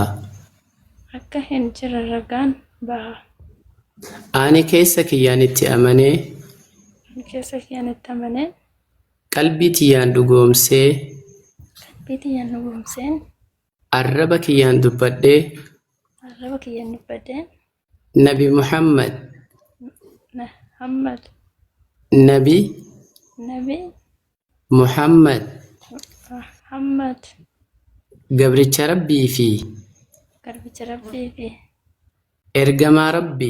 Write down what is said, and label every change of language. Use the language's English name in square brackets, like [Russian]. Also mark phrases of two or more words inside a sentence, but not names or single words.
[Oromo] akka hin jirre ragaan baha. Ani keessa kiyyaan itti amanee Keessa kiyyaan itti amanee qalbii tiyyaan dhugoomsee qalbii tiyyaan dhugoomseen arraba kiyyaan dubbadhee arraba kiyyaan dubbadheen [Arabic] نبي محمد محمد نبي نبي محمد محمد قبرتش ربي في قربت ربي فيه إرجما ربي